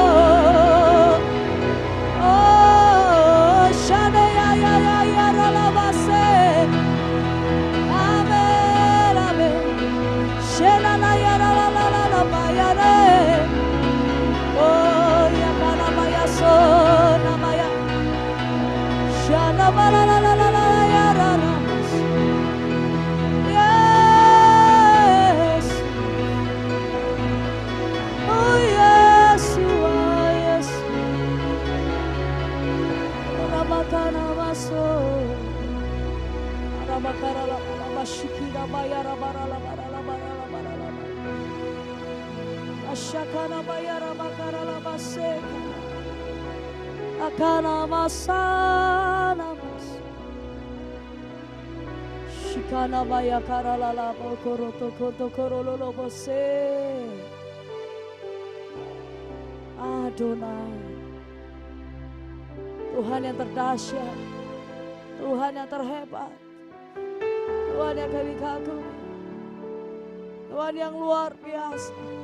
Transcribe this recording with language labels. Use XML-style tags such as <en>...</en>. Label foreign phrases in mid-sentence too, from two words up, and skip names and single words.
<en>Oh, Shane ya ya ya ya ralabase. Amen, amen. Shena na ya la la la la la bayare. Oh, ya kana maya so na maya. Shana la la la la la ya rara. Yes. Oh yes, oh yes. Ramakana maso. Ramakara la la bashikira bayara barala barala barala barala. Ashakana bayara makara la baseka. Akana masana mas. Shikana baya karala la bokoro to korolo lo bose.</en> <id>Adonai, Tuhan yang terdahsyat, Tuhan yang terhebat, Tuhan yang kami kagumi, Tuhan yang luar biasa.</id>